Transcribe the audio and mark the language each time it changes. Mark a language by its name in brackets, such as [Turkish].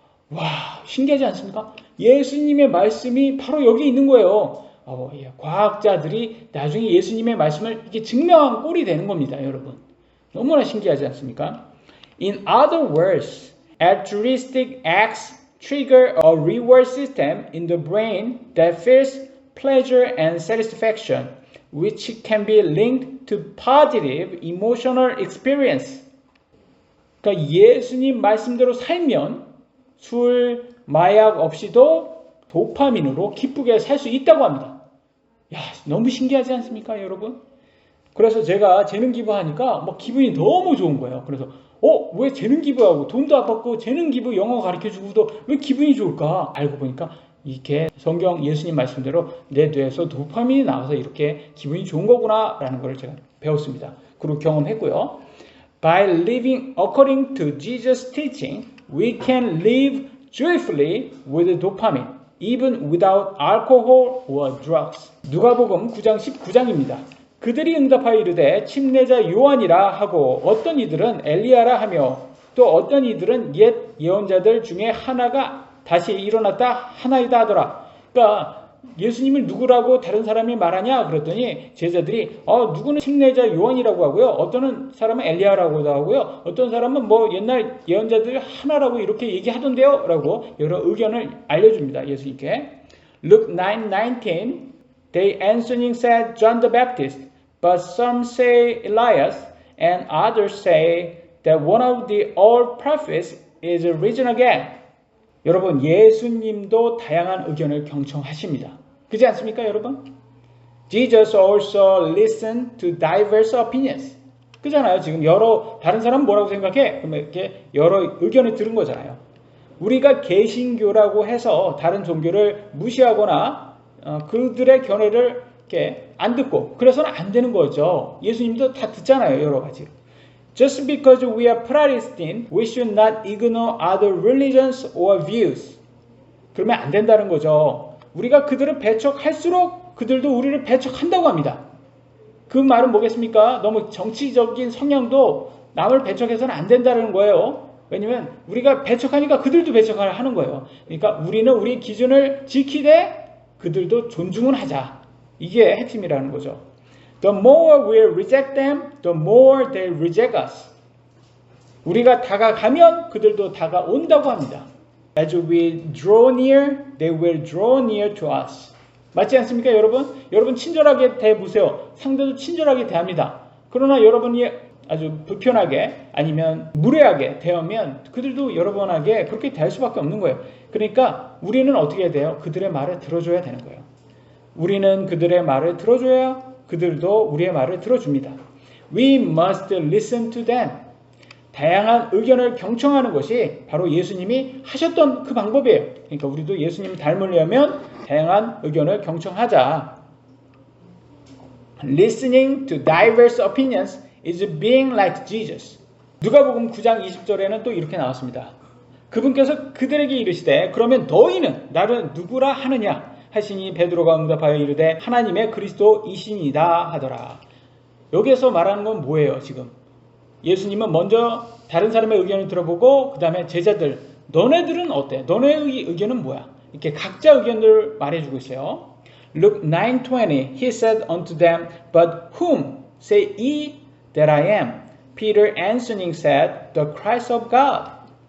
[Korean] 와, 신기하지 않습니까? 예수님의 말씀이 바로 여기 있는 거예요. 과학자들이 나중에 예수님의 말씀을 이렇게 증명한 꼴이 되는 겁니다, 여러분. 너무나 신기하지 않습니까? [English] In other words, altruistic acts trigger a reward system in the brain that feels pleasure and satisfaction, which can be linked to positive emotional experience. [Korean] 그러니까 예수님 말씀대로 살면 술, 마약 없이도 도파민으로 기쁘게 살 수 있다고 합니다. 너무 신기하지 않습니까, 여러분? 그래서 제가 재능 기부하니까 기분이 너무 좋은 거예요. 그래서 왜 재능 기부하고 돈도 안 받고 재능 기부 영어 가르쳐주고도 왜 기분이 좋을까? 알고 보니까 이렇게 성경 예수님 말씀대로 내 뇌에서 도파민이 나와서 이렇게 기분이 좋은 거구나 라는 걸 제가 배웠습니다. 그리고 경험했고요. [English] By living according to Jesus' teaching, we can live joyfully with dopamine, even without alcohol or drugs. [Korean] 누가복음 9장 19장입니다. 그들이 응답하여 이르되 침례자 요한이라 하고 어떤 이들은 엘리야라 하며 또 어떤 이들은 옛 예언자들 중에 하나가 다시 일어났다 하나이다 하더라. 그러니까 예수님을 누구라고 다른 사람이 말하냐 그랬더니 제자들이 누구는 침례자 요한이라고 하고요, 어떤 사람은 엘리야라고도 하고요, 어떤 사람은 옛날 예언자들 하나라고 이렇게 얘기하던데요 라고 여러 의견을 알려줍니다, 예수님께. [English] Luke 9:19 They answering said John the Baptist, but some say Elias, and others say that one of the old prophets is risen again. [Korean] 여러분, 예수님도 다양한 의견을 경청하십니다. 그렇지 않습니까, 여러분? [English] Jesus also listened to diverse opinions. [Korean] 그잖아요. 지금 다른 사람 뭐라고 생각해? 그러면 이렇게 여러 의견을 들은 거잖아요. 우리가 개신교라고 해서 다른 종교를 무시하거나 그들의 견해를 이렇게 안 듣고 그래서는 안 되는 거죠. 예수님도 다 듣잖아요. 여러 가지. [English] Just because we are Protestant, we should not ignore other religions or views. [Korean] 그러면 안 된다는 거죠. 우리가 그들을 배척할수록 그들도 우리를 배척한다고 합니다. 그 말은 뭐겠습니까? 너무 정치적인 성향도 남을 배척해서는 안 된다는 거예요. 왜냐면 우리가 배척하니까 그들도 배척을 하는 거예요. 그러니까 우리는 우리 기준을 지키되 그들도 존중은 하자. 이게 핵심이라는 거죠. [English] The more we reject them, the more they reject us. [Korean] 우리가 다가가면 그들도 다가온다고 합니다. [English] As we draw near, they will draw near to us. [Korean] 맞지 않습니까, 여러분? 여러분 친절하게 대보세요. 상대도 친절하게 대합니다. 그러나 여러분이 아주 불편하게 아니면 무례하게 대하면 그들도 여러분에게 그렇게 대할 수밖에 없는 거예요. 그러니까 우리는 어떻게 해야 돼요? 그들의 말을 들어줘야 되는 거예요. 우리는 그들의 말을 들어줘야 그들도 우리의 말을 들어줍니다. [English] We must listen to them. [Korean] 다양한 의견을 경청하는 것이 바로 예수님이 하셨던 그 방법이에요. 그러니까 우리도 예수님 닮으려면 다양한 의견을 경청하자. [English] Listening to diverse opinions is being like Jesus. [Korean] 누가복음 9장 20절에는 또 이렇게 나왔습니다. 그분께서 그들에게 이르시되 그러면 너희는 나를 누구라 하느냐 하시니 베드로가 응답하여 이르되 하나님의 그리스도이시니이다 하더라. 여기에서 말하는 건 뭐예요 지금? 예수님은 먼저 다른 사람의 의견을 들어보고 그 다음에 제자들 너네들은 어때? 너네의 의견은 뭐야? 이렇게 각자 의견을 말해주고 있어요. [English] Luke 9:20 He said unto them, But whom say ye that I am? Peter answering said, The Christ of God.